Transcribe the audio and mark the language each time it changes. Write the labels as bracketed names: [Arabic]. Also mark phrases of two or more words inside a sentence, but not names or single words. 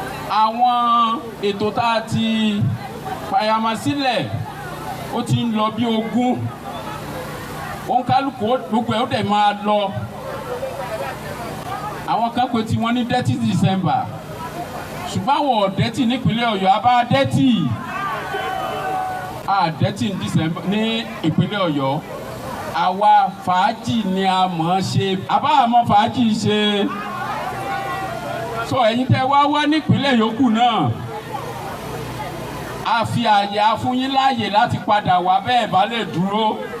[Yoruba] Àwọn ètò tá a ti payamọ sílẹ̀, ó ti ń lọ bí ogún. Òǹkálùkù ó, gbogbo ẹ̀ ó dẹ̀ máa lọ. Àwọn kan pè tiwọn ní Dirty December, ṣùgbọ́n àwọn ò dirty nípínlẹ̀ Ọ̀yọ́, a bá dirty. A dirty ní December, ní ìpínlẹ̀ Ọ̀yọ́. Àwa fàájì ni a mọ̀ ọ́n ṣe. A bá mọ̀ fàájì ṣe. So, ẹ̀yin tẹ́ wá wá nípínlẹ̀ yòókù náà, a fi àyè, a fún yín láàyè láti padà wá bẹ́ẹ̀ bá lè dúró.